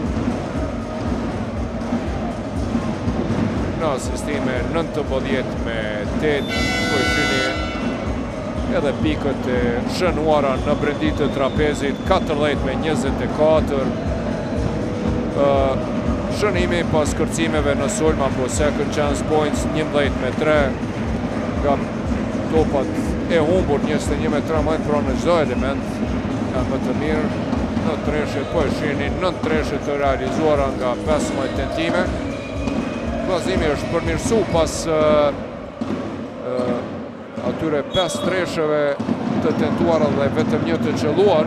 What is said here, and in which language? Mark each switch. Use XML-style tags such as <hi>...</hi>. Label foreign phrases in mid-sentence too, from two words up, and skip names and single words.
<sq>Në asistime 19 me 8, për shini edhe pikët e shënuara në brendit të trapezit, 14 me 24. Shënimi pas kërcimeve në sulm apo</sq> <en>second chance points,</en> <sq>11 me 3. Nga stopat e humbur 21-13 pra në çdo element janë më të mirë në treshe, po e shihni 9 treshe të realizuara nga 15 tentime. Vllazimi është përmirësu pas atyre 5 tresheve të tentuara dhe vetëm një të qelluar.</sq>